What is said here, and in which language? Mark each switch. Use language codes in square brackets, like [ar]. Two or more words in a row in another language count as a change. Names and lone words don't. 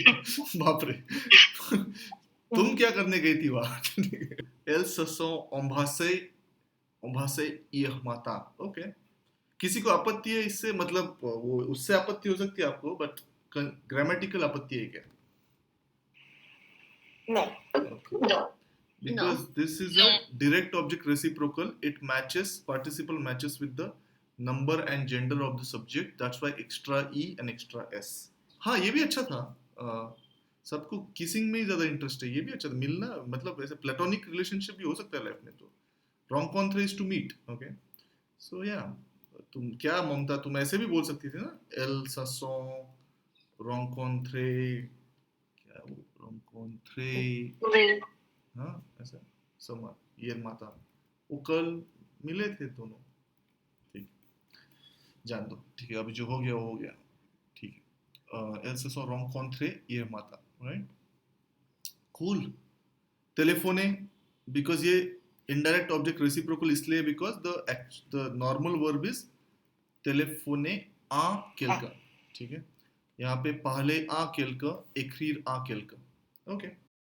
[hi] बाप रे. तुम क्या करने गई थी वहां? [fr] Elle se sont embrassés hier matin. [en] Okay. [hi] किसी को आपत्ति है इससे, मतलब वो उससे आपत्ति हो सकती है आपको, [en] but grammatical [hi] आपत्ति है क्या? [en] No. Okay. no, Because this is a direct object reciprocal, it matches, participle matches with the number and gender of the subject. That's why extra E and extra S. [hi] हाँ, ये भी अच्छा था. सबको किसिंग में ही ज्यादा इंटरेस्ट है, ये भी अच्छा था. मिलना मतलब ऐसे [en] platonic relationship [hi] भी हो सकता है लाइफ में. [en] तो rencontre is to meet. Okay. So yeah, [hi] तुम क्या ममता, तुम ऐसे भी बोल सकती थी ना, [fr] Elle se sont rencontrés, [hi] क्या वो rencontrés, [en] Will. [hi] हाँ ऐसा समर ये माता, वो कल मिले थे दोनों. ठीक, जान दो. ठीक है, अभी जो हो गया वो हो गया. ठीक है. [fr] Elle se sont rencontrés hier matin, [en] right? Cool. Téléphoner, because ये indirect object reciprocal इसलिए because the normal verb is [fr] téléphoner à quelqu'un. [hi] ठीक है, यहाँ पे [fr] parler à quelqu'un, écrire à quelqu'un. Okay.